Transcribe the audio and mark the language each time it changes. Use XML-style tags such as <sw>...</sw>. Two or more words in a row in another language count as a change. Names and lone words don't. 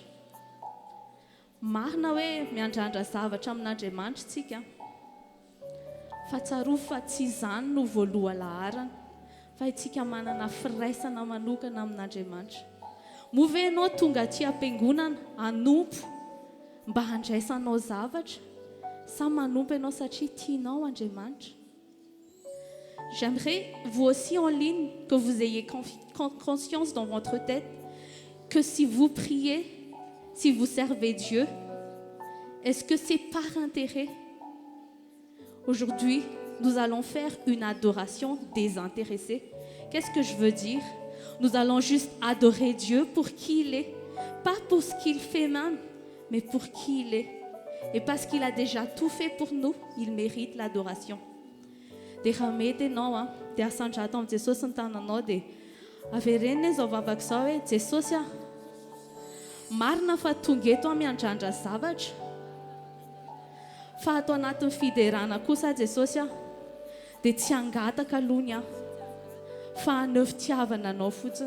<mg>Marina hoe miandrandra zavatra amin'Andriamanitra tsika, fa tsaroa fa tsy izany no voaloha laharana, fa itsika manana firaisana manokana amin'Andriamanitra. Moa ve ianao tonga aty am-piangonana hanompo mba handraisanao zavatra, sa manompo ianao satria tianao Andriamanitra?</mg> <fr>J'aimerais, vous aussi en ligne, que vous ayez conscience dans votre tête que si vous priez, si vous servez Dieu, est-ce que c'est par intérêt? Aujourd'hui, nous allons faire une adoration désintéressée. Qu'est-ce que je veux dire? Nous allons juste adorer Dieu pour qui il est. Pas pour ce qu'il fait même, mais pour qui il est. Et parce qu'il a déjà tout fait pour nous, il mérite l'adoration.</fr> <mg>Dia raha mety ianao dia asandrato amin'ny Jesosy ny tananao dia averenina izao vavaka izao hoe Jesosy marina fa tonga eto miandrandra zavatra, fa ato anatin'ny fiderana kosa Jesosy dia tsy hangataka alony fa haneo fitiavana anao fotsiny.</mg>